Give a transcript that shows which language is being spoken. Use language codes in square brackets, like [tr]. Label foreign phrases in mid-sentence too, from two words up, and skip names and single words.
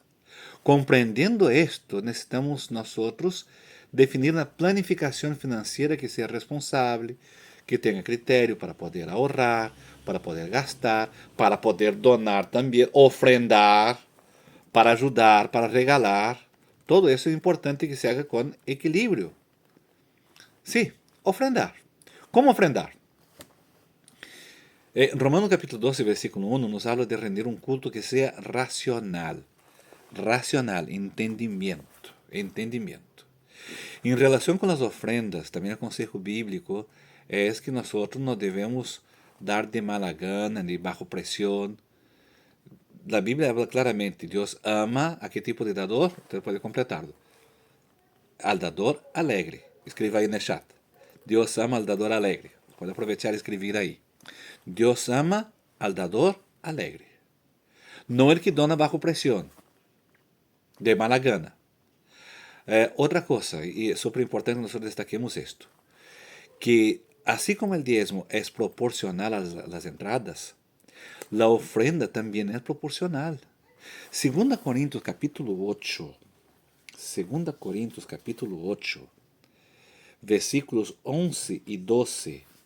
[pt] Compreendendo esto, necessitamos nós definir uma planificação financeira que seja responsável, que tenha critério para poder ahorrar, para poder gastar, para poder donar também, ofrendar, para ajudar, para regalar, [es] todo eso es importante que se haga con equilibrio. Sí, ofrendar. ¿Cómo ofrendar? Romanos capítulo 12, versículo 1 nos habla de rendir un culto que sea racional. Racional, entendimiento. Entendimiento. [pt] Em relação com as ofrendas, também o conselho bíblico é que nós não devemos dar [es] de mala gana, de bajo [pt] pressão. A Bíblia habla claramente, Deus ama a que tipo de dador? Você pode completarlo. [es] Al dador alegre. [pt] Escreva aí no chat. Deus ama [es] al dador alegre. [pt] Pode aproveitar e escrever aí. [es] Deus ama al dador alegre. Não el que dona bajo pressão, de mala gana. [pt] Outra coisa, e é super importante que nós destaquemos isto, [es] que así como el diezmo es proporcional a las entradas, la ofrenda también es proporcional. 2 Corintios capítulo 8, 2 Corintios capítulo 8, versículos 11 y 12.